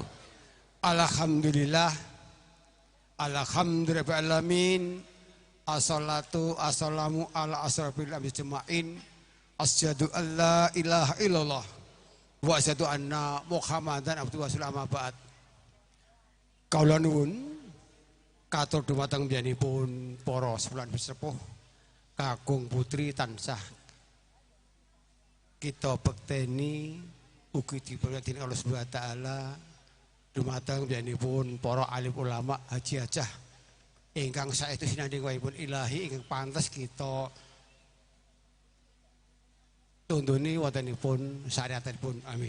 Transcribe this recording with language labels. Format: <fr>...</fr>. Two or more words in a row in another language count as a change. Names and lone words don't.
<ar>Alhamdulillah. الحمد لله الرحمن الرحيم. الصلاة السلام على أشرف الأنبياء. أشهد أن لا إله إلا الله وأشهد أن محمدا عبده ورسوله أما بعد.</ar> <jv>Kawula nuwun katur dumateng biyanipun para sepulan sepuh kakung putri tansah kita bekteni ugi diberkati Allah</jv> <ar>سبحانه وتعالى</ar> <jv>dumateng biyanipun para alim ulama haji hajah ingkang saestu sinanding wahipun ilahi ingkang pantes kita tunduni wontenipun syariatipun amin.</jv>